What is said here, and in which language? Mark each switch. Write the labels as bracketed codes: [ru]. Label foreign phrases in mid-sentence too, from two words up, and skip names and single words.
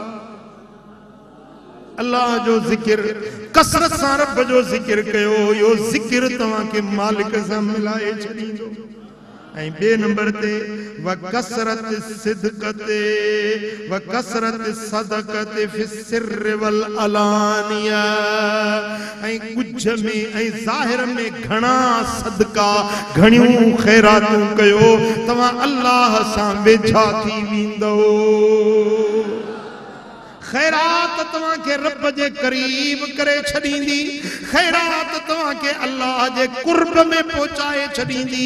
[sd] अल्लाह जो ज़िक्र कसरत सां रब जो ज़िक्र कयो, यो ज़िक्र तव्हां खे मालिक सां मिलाए छॾींदो। ऐं बे नंबर ते [ar] وكثرة الصدقة وكثرة الصدقة في السر والعلانية, [sd] ऐं कुछ में ऐं ज़ाहिर में घणा सदका, घणियूं ख़ैरातूं कयो, तव्हां अल्लाह सां वेझा थी वेंदो। खैरात तव्हां खे रब जे करीब करे छॾींदी, खैरात तव्हां खे अल्लाह जे कुर्ब में पहुचाए छॾींदी।